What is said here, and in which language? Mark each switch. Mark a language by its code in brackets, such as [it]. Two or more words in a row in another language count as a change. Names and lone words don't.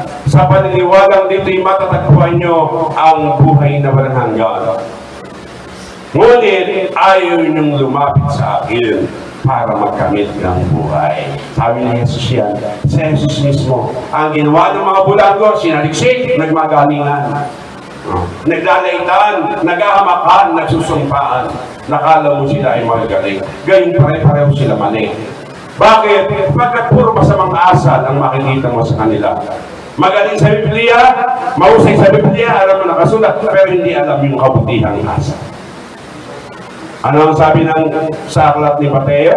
[tl] Sa paniniwalang dito'y matatagpuan nyo ang buhay na walang hanggan. Ngunit ayaw ninyong lumapit sa akin para magkamit ng buhay. Sabi ni Jesus yan, si Jesus mismo. Ang ginawa ng mga bulago, sinaliksik, nagmagalingan. Naglalaitan, naghahamakan, nagsusumpaan. Nakala mo sila ay magagaling. Gayong pare-pareho sila mali. Bakit? Pagkat puro masamang asal ang makikita mo sa kanila. Magaling sa Biblia, mahusay sa Biblia, alam mo nakasulat, pero hindi alam yung kabutihang asal. Ano ang sabi sa aklat ni Mateo?